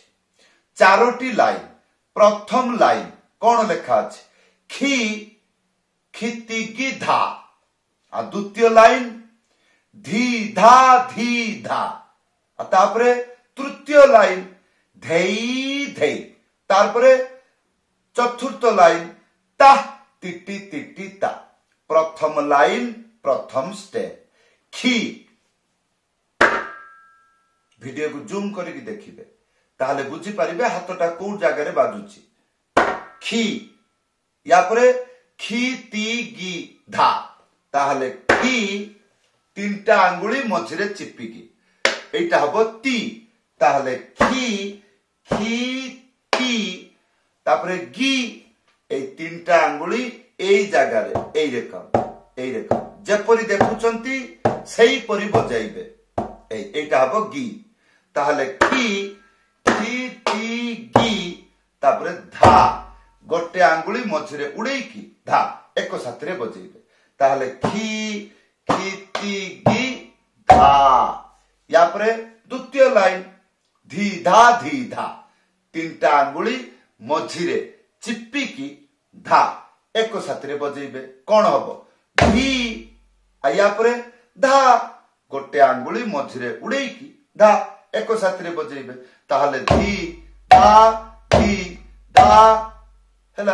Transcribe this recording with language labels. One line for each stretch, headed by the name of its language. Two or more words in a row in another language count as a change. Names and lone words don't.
Odia: ଚାରୋଟି ଲାଇନ ପ୍ରଥମ ଲାଇନ କଣ ଲେଖା ଅଛି ଖି ଖିତି କି ଧା ଆ ଦ୍ୱିତୀୟ ଲାଇନ ଧି ଧା ଧି ଧା ଆ ତାପରେ ତୃତୀୟ ଲାଇନ ଧେଇ ଧେଇ ତାରପରେ ଚତୁର୍ଥ ଲାଇନ ତା ତିଟି ତିଟି ତା। ପ୍ରଥମ ଲାଇନ ପ୍ରଥମ ଷ୍ଟେପ ଖି ଭିଡିଓ କୁ ଜୁମ କରିକି ଦେଖିବେ ତାହେଲେ ବୁଝି ପାରିବେ ହାତଟା କୁ ଜାଗା ବାଜୁଛି। ଖି ଏହା ପରେ ଖି ତି ଗି ଧା ତାହେଲେ ଖି ତିନିଟା ଆଙ୍ଗୁଳି ମଝିରେ ଚିପିକି ଏଇଟା ହବ ତି ତାହେଲେ ଖି ଖି ତି ତାପରେ ଗି ଏ ତିନିଟା ଆଙ୍ଗୁଳି ଏଇ ଜାଗା ଏଇ ରକମ ଯେପରି ଦେଖୁଛନ୍ତି ସେହି ପରି ବଜାଇବେ ଏଇଟା ହବ ଗି ତାହେଲେ ଖି ଖି ତି ଗି ତାପରେ ଧା ଗୋଟେ ଆଙ୍ଗୁଳି ମଝିରେ ଉଠେଇକି ଧା ଏକ ସାଥିରେ ବଜାଇବେ ତାହେଲେ ଖି ଖି ତି ଗି ଧା। ଏହା ପରେ ଦ୍ୱିତୀୟ ଲାଇନ ଧି ଧା ତିନିଟା ଆଙ୍ଗୁଳି ମଝିରେ ଚିପିକି ଧା ଏକ ସାଥିରେ ବଜାଇବେ କଣ ହବ ଧି। ଏହା ପରେ ଧା ଗୋଟେ ଆଙ୍ଗୁଳି ମଝିରେ ଉଠେଇକି ଧା ଏକ ସାଥିରେ ବଜାଇବେ ତାହେଲେ ଧି ଧା ହେଲା।